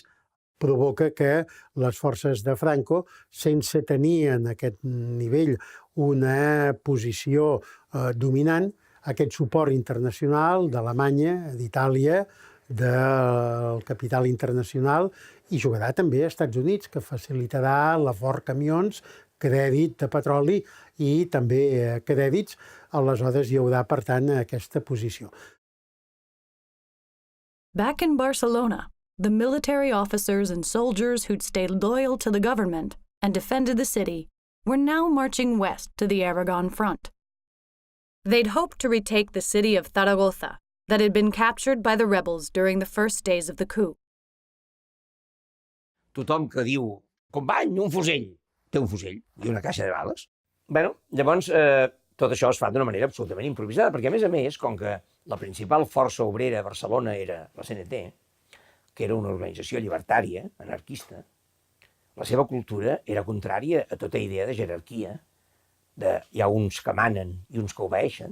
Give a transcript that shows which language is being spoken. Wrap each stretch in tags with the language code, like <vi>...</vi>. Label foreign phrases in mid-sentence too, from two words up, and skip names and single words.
<ca>Provoca que les forces de Franco, sense tenir en aquest nivell una posició dominant, aquest suport internacional d'Alemanya, d'Itàlia, del capital internacional, i jugarà també als Estats Units, que facilitarà l'afort camions, crèdit de petroli i també crèdits. Aleshores hi haurà, per tant, aquesta posició.</ca> <en>Back in Barcelona, the military officers and soldiers who'd stayed loyal to the government and defended the city were now marching west to the Aragon front. They'd hoped to retake the city of Zaragoza that had been captured by the rebels during the first days of the coup.</en> <ca>Tothom que diu, company, un fusell, té un fusell i una caixa de bales. Llavors, tot això es fa d'una manera absolutament improvisada, perquè, a més, com que la principal força obrera a Barcelona era la CNT, que era una organització llibertària, anarquista, la seva cultura era contrària a tota idea de jerarquia, hi ha uns que manen i uns que obeeixen.</ca>